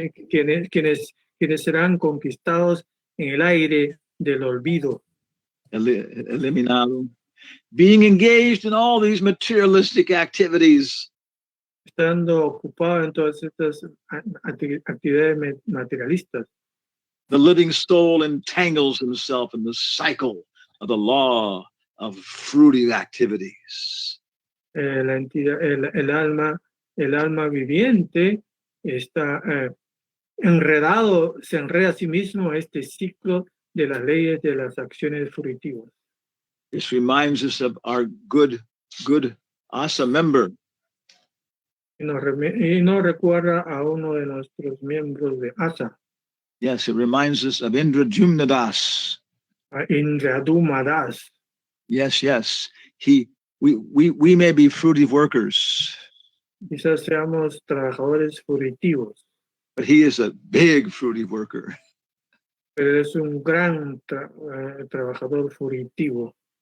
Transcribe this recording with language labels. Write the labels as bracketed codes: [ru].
[es] quienes serán conquistados en el aire del olvido, eliminado, [en] being engaged in all these materialistic activities. [es] estando ocupados en todas estas actividades materialistas. [en] The living soul entangles himself in the cycle of the law of fruitive activities. [es] El alma viviente está enredado, se enreda a sí mismo a este ciclo de las leyes de las acciones fruitivas. [en] This reminds us of our good ASA member. [es] Y nos recuerda a uno de nuestros miembros de ASA, [en] Yes, it reminds us of Indrajumna Das. [es] a Indrajumna Das. [en] Yes. We may be fruitive workers, [es] Quizás seamos trabajadores fruitivos, [en] but he is a big fruitive worker. [es] pero es un gran trabajador fruitivo.